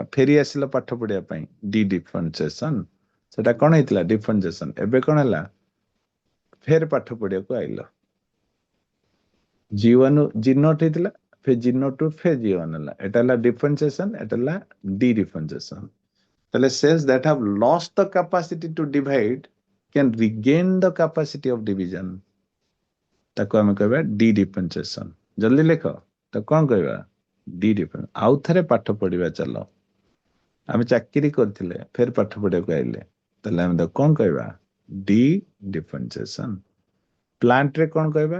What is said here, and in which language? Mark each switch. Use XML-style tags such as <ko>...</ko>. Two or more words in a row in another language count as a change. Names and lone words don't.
<or>ଫେରି ଆସିଲ ପାଠ ପଢିବା ପାଇଁ, ଡି ଡିଫରେନ୍ସିଏସନ। ସେଟା କଣ ହେଇଥିଲା? ଡିଫରେନ୍ସିଏସନ। ଏବେ କଣ ହେଲା? ଫେର ପାଠ ପଢିବାକୁ ଆଇଲ। G1 G0 ହେଇଥିଲା, ଫେର G0 ଟୁ ଫେର G1 ହେଲା। ଏଟା ହେଲା ଡିଫରେନ୍ସିଏସନ, ଏଟା ହେଲା ଡି ଡିଫରେନ୍ସିଏସନ।</or> <en>ତାହେଲେ cells that have lost the capacity to divide can regain the capacity of division,</en> <or>ତାକୁ ଆମେ କହିବା ଡି ଡିଫରେନ୍ସିଏସନ। ଜଲ୍ଦି ଲେଖ, ତାକୁ କଣ କହିବା? ଡି ଡିଫରେନ୍ସ। ଆଉ ଥରେ ପାଠ ପଢିବା ଚାଲ। ଆମେ ଚାକିରି କରିଥିଲେ, ଫେର ପାଠ ପଢିବାକୁ ଆଇଲେ, ତାହେଲେ ଆମେ ତାକୁ କଣ କହିବା? ଡି ଡିଫରେନ୍ସିଏସନ। ପ୍ଲାଣ୍ଟ ରେ କଣ କହିବା?</or>